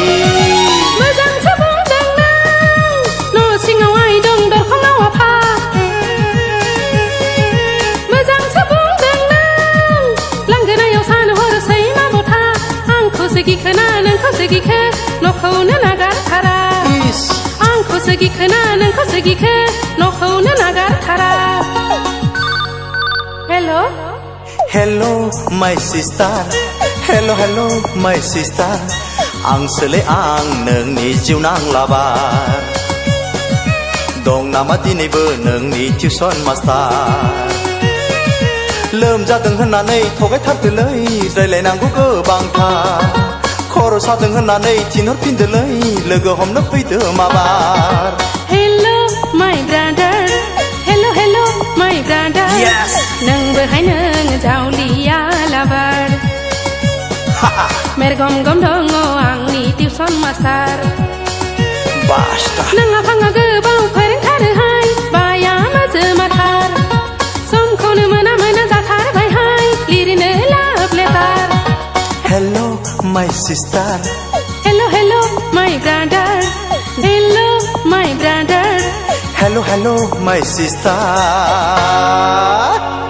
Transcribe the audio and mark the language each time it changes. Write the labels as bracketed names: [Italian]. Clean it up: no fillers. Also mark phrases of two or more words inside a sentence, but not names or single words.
[Bodo] मोजांसो बुंदों नों न' सिङाव आइ दं दरखङाव आफा गिखोना नोंखौसो गिखो न'खौनो नागारथारा आंखौसो गिखोना नोंखौसो गिखो न'खौनो नागारथारा Hello [English] hello my sister hello hello my sister [Bodo] आं सोले आं नोंनि जिउ नांलाबार दं नामा दिनैबो नोंनि टिउसन मास्टार लोमजादों होननानै थगायथारदोलै रायलायनांगौ गोबांथार खर' सादों होननानै थिनहरफिनदोलै लोगो हमनो फैदो माबार [English] Hello my brother hello hello my brother [Bodo] नोंबोहाय नों जावलिया लाबार मेरगम गम दङ आंनि टिउसन मास्टार नों आफाङा गोबाव फोरोंथारोहाय बाया माजोमाथार समखौनो मोना मोना जाथारबायहाय लिरनो लाभ लेटार [English] Hello my sister hello hello my brother hello my brother hello hello my sister